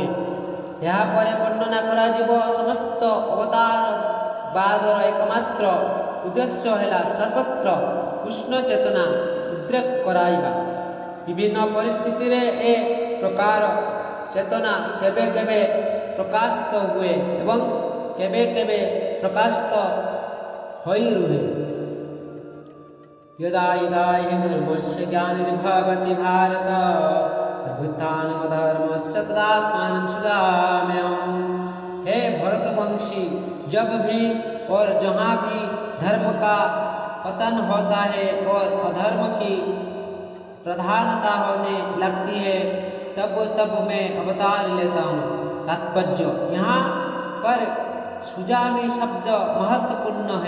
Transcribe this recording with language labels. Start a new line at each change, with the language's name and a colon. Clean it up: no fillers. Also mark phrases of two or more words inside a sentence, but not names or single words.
Odia: ଏହାପରେ ବର୍ଣ୍ଣନା କରାଯିବ ସମସ୍ତ ଅବତାରବାଦର ଏକମାତ୍ର ଉଦ୍ଦେଶ୍ୟ ହେଲା ସର୍ବତ୍ର କୃଷ୍ଣ ଚେତନା ଉଦ୍ରେକ କରାଇବା। ବିଭିନ୍ନ ପରିସ୍ଥିତିରେ ଏ ପ୍ରକାର ଚେତନା କେବେ କେବେ ପ୍ରକାଶିତ ହୁଏ ଏବଂ କେବେ କେବେ ପ୍ରକାଶିତ ହୋଇ ରୁହେ।
Sanskrit: यदा यदा हि धर्मस्य ग्लानिर्भवति भारत अद्भुतान्मधर्मस्य तदात्मानं सृजाम्यहम्।
Hindi: हे भरतवंशी, जब भी और जहाँ भी धर्म का पतन होता है और अधर्म की प्रधानता होने लगती है, तब तब मैं अवतार लेता हूँ। तात्पर्य: यहाँ पर सुजामी शब्द महत्वपूर्ण है।